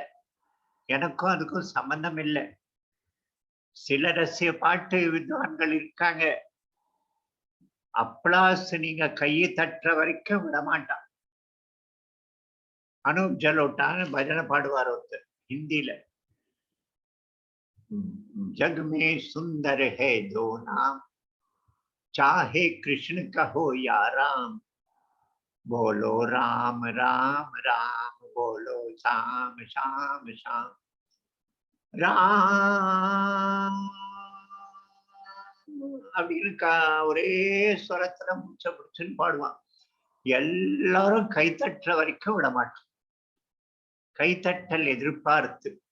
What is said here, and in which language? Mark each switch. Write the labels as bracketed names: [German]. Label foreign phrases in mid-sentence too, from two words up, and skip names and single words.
[Tamil] எனக்கும் அதுக்கும் சம்பந்தம் இல்லை. சில ரசிய பாட்டு வித்வான்கள் இருக்காங்க, அப்ளாஸ் நீங்க கையை தட்டுற வரைக்கும் விட மாட்டான். அனூப் ஜலோட்டான்னு பஜனை பாடுவார் ஒருத்தர் ஹிந்தியில. [Hindi] जग में सुंदर है दो नाम, चाहे कृष्ण कहो या राम, बोलो राम राम राम, बोलो श्याम श्याम श्याम, [Tamil] ராம் அப்படின்னு ஒரே ஸ்வரத்துல மூச்சை பிடிச்சுன்னு பாடுவான். எல்லாரும் கைத்தட்டுற வரைக்கும் விட மாட்டான். கைத்தட்டல் எதிர்பார்த்து.